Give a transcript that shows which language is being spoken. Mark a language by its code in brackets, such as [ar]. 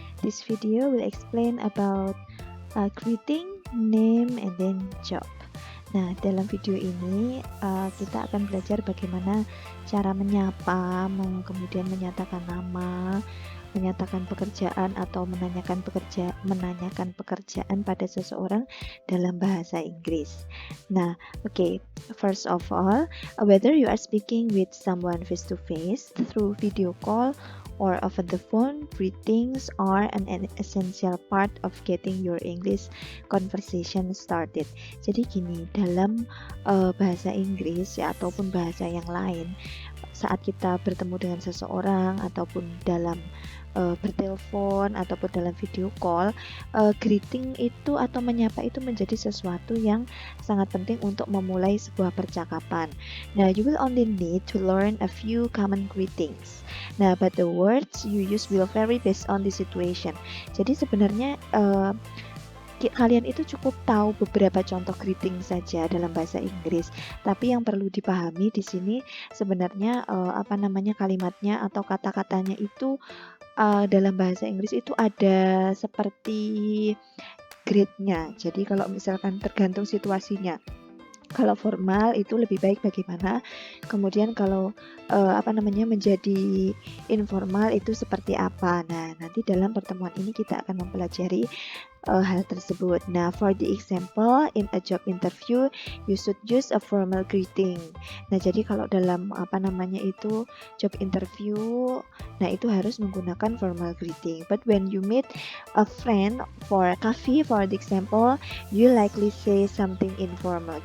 [en] This video will explain about greeting, name, and then job. [id] Nah, dalam video ini kita akan belajar bagaimana cara menyapa, kemudian menyatakan nama, menyatakan pekerjaan atau menanyakan pekerjaan pada seseorang dalam bahasa Inggris. [en] Nah, okay, first of all, whether you are speaking with someone face to face through video call or over the phone, greetings are an essential part of getting your English conversation started. [id] Jadi gini, dalam bahasa Inggris ya ataupun bahasa yang lain, saat kita bertemu dengan seseorang ataupun dalam bertelepon ataupun dalam video call, greeting itu atau menyapa itu menjadi sesuatu yang sangat penting untuk memulai sebuah percakapan. [en] Nah, you will only need to learn a few common greetings. Nah, but the words you use will vary based on the situation. [id] Jadi sebenarnya kalian itu cukup tahu beberapa contoh greeting saja dalam bahasa Inggris, tapi yang perlu dipahami di sini sebenarnya kalimatnya atau kata-katanya itu dalam bahasa Inggris itu ada seperti grade-nya. Jadi kalau misalkan tergantung situasinya. Kalau formal itu lebih baik bagaimana, kemudian kalau menjadi informal itu seperti apa. Nah, nanti dalam pertemuan ini kita akan mempelajari hal tersebut. [en] Nah, for the example, in a job interview, you should use a formal greeting. [id] Nah, jadi kalau dalam job interview, nah itu harus menggunakan formal greeting. [en] But when you meet a friend for coffee, for the example, you likely say something informal.